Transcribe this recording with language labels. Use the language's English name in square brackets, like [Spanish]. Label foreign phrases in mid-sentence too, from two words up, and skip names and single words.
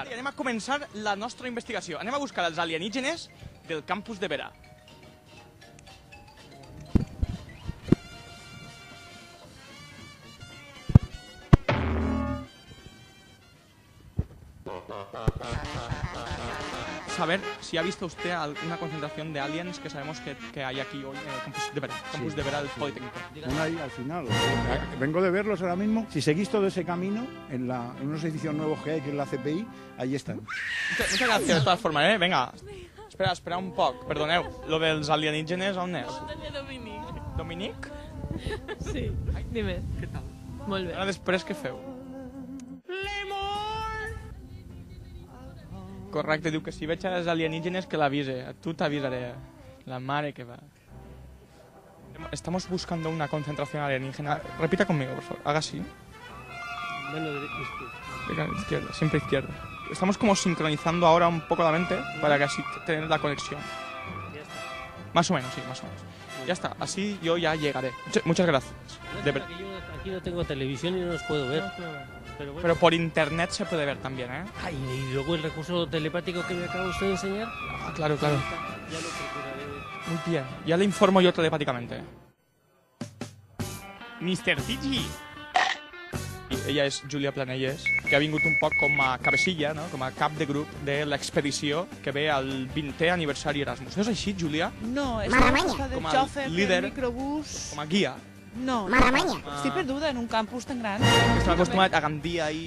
[Catalan] I anem a començar la nostra investigació. Anem a buscar els alienígenes del campus de Vera. [Spanish] Saber si ha visto usted alguna concentración de aliens que sabemos que hay aquí hoy en el campus de Vera, campus de Vera del Politécnico. Una ahí al final. Vengo de verlos ahora mismo. Si seguís todo ese camino, en unos edificios nuevos que hay, que es la CPI, ahí están. Muchas gracias de todas formas, ¿eh? [Catalan] Venga, espera un poc. Perdoneu, lo dels alienígenes on és? Dominic? [Spanish] Sí, dime. [Catalan] Què tal? Molt bé. Ara després què feu? Correcte, diu que si veig els alienígenes que l'avise. A tu t'avisaré. La mare que va. [Spanish] Estamos buscando una concentración alienígena. Repita conmigo, por favor. Haga así. Izquierda, siempre izquierda. Estamos como sincronizando ahora un poco la mente para que así tener la conexión. Ya está. Más o menos, sí, más o menos. Ya está, así yo ya llegaré. Muchas gracias. Yo aquí no tengo televisión y no los puedo ver. Pero bueno. Pero por internet se puede ver también, ¿eh? Ay, y luego el recurso telepático que me acaba usted de enseñar. Ah, claro, claro. Ya lo procuraré ver. Muy bien, ya le informo yo telepáticamente. Mr. Tigi. [Catalan] Ella és Júlia Planelles, que ha vingut un poc com a cabecilla, no? Com a cap de grup de l'expedició que ve al 20è aniversari Erasmus. No és així, Júlia? No, és una cosa de Com a xofer líder. del microbús. Com a guia. No, estic perduda en un campus tan gran. Estem acostumats a Gandia i...